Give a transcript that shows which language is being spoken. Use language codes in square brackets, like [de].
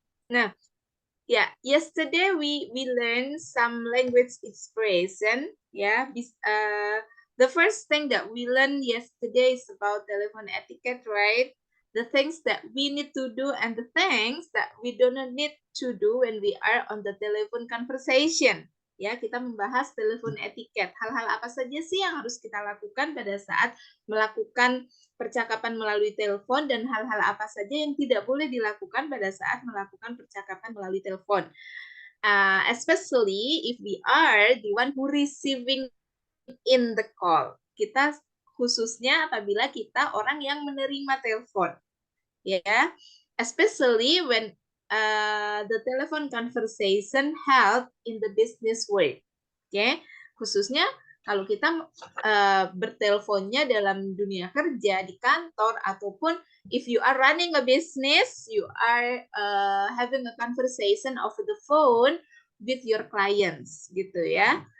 [en] Now, yeah, yesterday we learned some language expression. Yeah, the first thing that we learned yesterday is about telephone etiquette, right? The things that we need to do and the things that we do not need to do when we are on the telephone conversation. [id] Ya, kita membahas telepon etiquette. Hal-hal apa saja sih yang harus kita lakukan pada saat melakukan percakapan melalui telepon dan hal-hal apa saja yang tidak boleh dilakukan pada saat melakukan percakapan melalui telepon. [en] Especially if we are the one who receiving in the call. [id] Kita khususnya apabila kita orang yang menerima telepon. Ya, [en] especially when the telephone conversation held in the business world. Okay? [id] Khususnya kalau kita berteleponnya dalam dunia kerja, di kantor, ataupun [en] if you are running a business, you are having a conversation over the phone with your clients, [id] gitu ya.